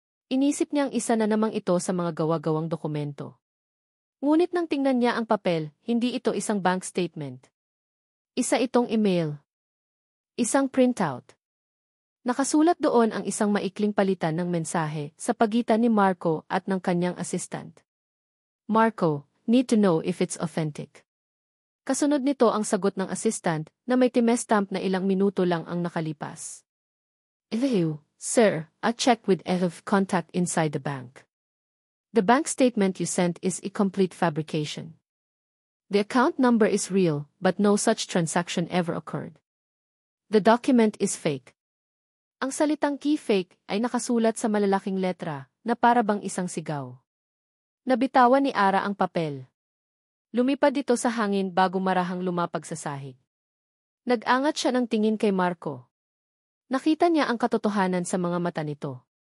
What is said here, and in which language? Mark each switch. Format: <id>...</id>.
<tl>Inisip niyang isa na namang ito sa mga gawa-gawang dokumento. Ngunit nang tingnan niya ang papel, hindi ito isang bank statement. Isa itong email. Isang printout. Nakasulat doon ang isang maikling palitan ng mensahe sa pagitan ni Marco at ng kanyang assistant.</tl> <en>Marco, need to know if it's authentic.</en> <tl>Kasunod nito ang sagot ng assistant na may timestamp na ilang minuto lang ang nakalipas.</tl> <en>Ew, sir, I checked with EF contact inside the bank. The bank statement you sent is a complete fabrication. The account number is real, but no such transaction ever occurred. The document is fake.</en> <tl>Ang salitang key fake ay nakasulat sa malalaking letra na para bang isang sigaw. Nabitawan ni Ara ang papel. Lumipad ito sa hangin bago marahang lumapag sa sahig. Nag-angat siya ng tingin kay Marco. Nakita niya ang katotohanan sa mga mata nito.</tl>